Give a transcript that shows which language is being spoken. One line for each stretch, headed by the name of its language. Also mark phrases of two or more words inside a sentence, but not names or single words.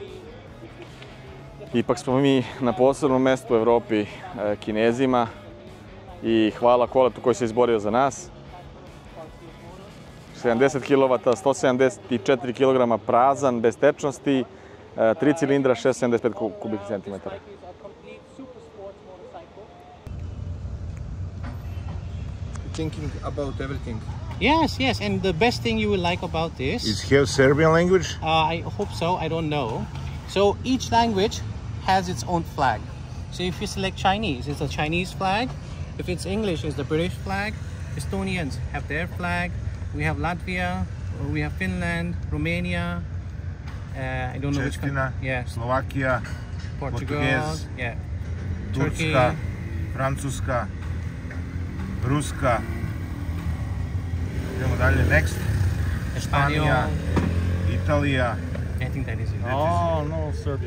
Serbian: Ipak smo mi na posebnom mestu u Evropi Kinezima i hvala Koletu koji se izborio za nas. 70 kW, 174 kg prazan, bez tečnosti, 3 cilindra, 675 kubnih centimetara.
English: Thinking about everything. Yes, and the best thing you will like about this Is here Serbian language? I hope so, I don't know. So each language has its own flag. So if you select Chinese, it's a Chinese flag. If it's English, it's the British flag. Estonians have their flag. We have Latvia, we have Finland, Romania. I don't know which country. Yeah. Slovakia, Portugal, Portuguese, yeah. Turkey,
Serbian: Turska, Francuska, Ruska. Idemo dalje, next. Španija, Italija.
English: I think that is it. Oh, no Serbian.